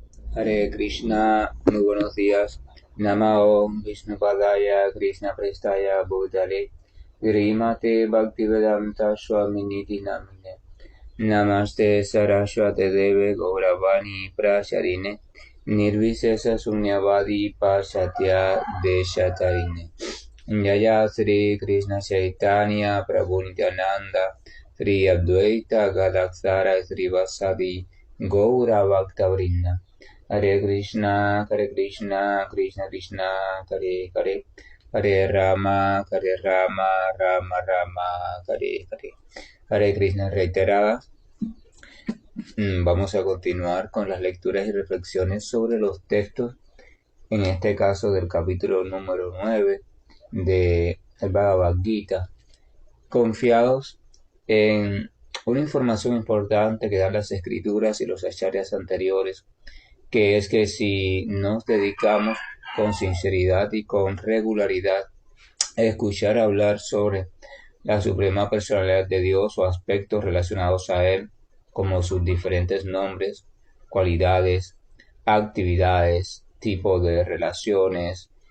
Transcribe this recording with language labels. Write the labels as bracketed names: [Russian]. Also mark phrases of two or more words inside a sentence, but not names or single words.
[Spanish] Hare Krishna, muy buenos días. [Sanskrit] Namao Vishnupadaya Krishna Prestaya Bhutale Virimate Bhaktivedanta Swaminiti Namine Namaste Saraswate Deve Gauravani Prasharine Nirvisesa Sunyavadi Pasatya Deshatarine Jaya Sri Krishna Chaitanya Prabhu Nityananda Sri Advaita Gadaksara Sri Vasadi Gaura Bhaktavrinda Hare Krishna, Krishna Krishna, Hare Hare, Hare Rama, Rama Rama, Hare Hare. [Spanish] Hare Krishna reiteradas. Vamos a continuar con las lecturas y reflexiones sobre los textos, en este caso del capítulo número 9 de el Bhagavad Gita, confiados en una información importante que dan las escrituras y los acharyas anteriores, que es que si nos dedicamos con sinceridad y con regularidad a escuchar hablar sobre la suprema personalidad de Dios o aspectos relacionados a Él, como sus diferentes nombres, cualidades, actividades, tipos de relaciones,